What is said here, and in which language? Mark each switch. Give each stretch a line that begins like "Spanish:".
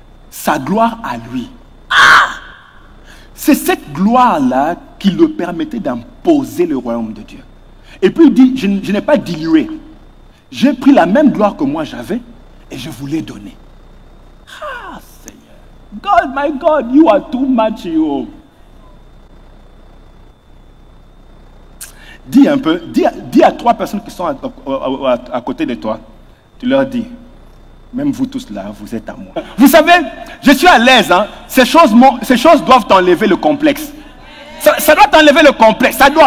French: Sa gloire à lui. C'est cette gloire-là qui le permettait d'imposer le royaume de Dieu. Et puis il dit, je n'ai pas dilué. J'ai pris la même gloire que moi j'avais et je vous l'ai donnée. Seigneur.
English: God, my God, you are too much, you.
French: Dis un peu, dis à 3 personnes qui sont à côté de toi, Tu leur dis, même vous tous là, vous êtes à moi. Vous savez, je suis à l'aise. Hein? Ces choses doivent t'enlever le complexe. Ça doit t'enlever le complexe.